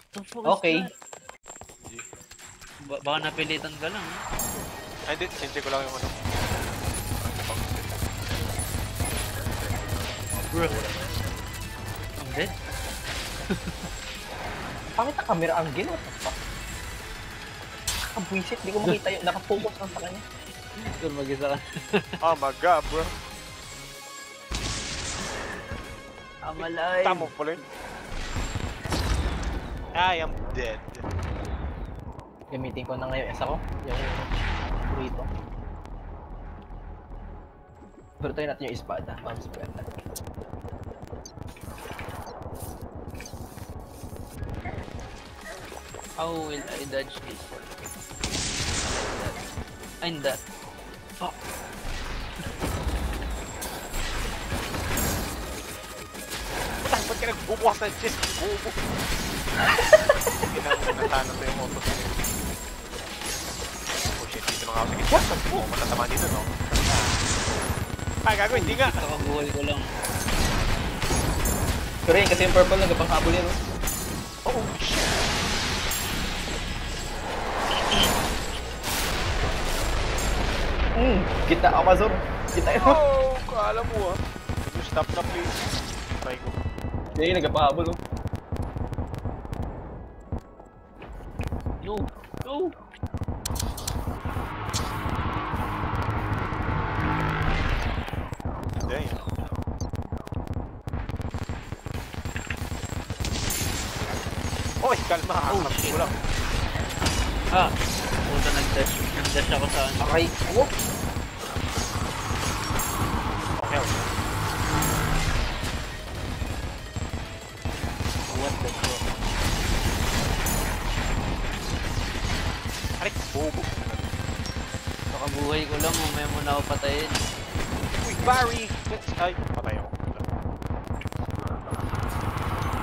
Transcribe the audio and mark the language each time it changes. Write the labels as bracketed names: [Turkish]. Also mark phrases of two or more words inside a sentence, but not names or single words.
[English] The fuck is Okay. that? [Filipino] Baka napilitan ka lang. Ay, hindi. Sinti ko lang yung ano. [English] Bro. I'm dead? [Filipino] Pangit na [English] camera angle, what the fuck? [Filipino] Nakabwisit, di ko makita yun. Nakafocus lang sa kanya. Ito mag-isa ka. [English] Oh my god, bro. I'm alive! [Filipino] Tama pala yun. [English] I am dead. [Filipino] Gamitin ko na ngayon S ako. Yung burrito. Pero tayo natin yung espada. [English] Palm spread. How will I dodge this? I'm that. Fuck. [Filipino] Ba't ka nagbubukas ng chest? Bobo. Natano to yung auto. [English] Oh shit, [Filipino] dito na nga ako sa gitna. Oh, matatama dito, no? Ay, gago, hindi nga. Nakabuhay ko lang. Pero yun, kasi yung purple nagapang habol yan. [English] Oh shit. [Filipino] Kita Amazon. Kita yun. Oh, kala mo ah. [English] You stop [Filipino] na please. Try ko. Hindi, nagpahabol. [English] No! No! Damn. [Filipino] Oy, kalma. [English] Oh, shit. [Filipino] Wala. Ah! Puta, nag-dash. Nag-dash ako sa ano. [English] Okay. Whoop. Okay, okay. What the fuck? [Filipino] Aray, bobo. Nakabuhay ko lang, mamaya mo na ako patayin. Uy, Barry! Ay, patay ako.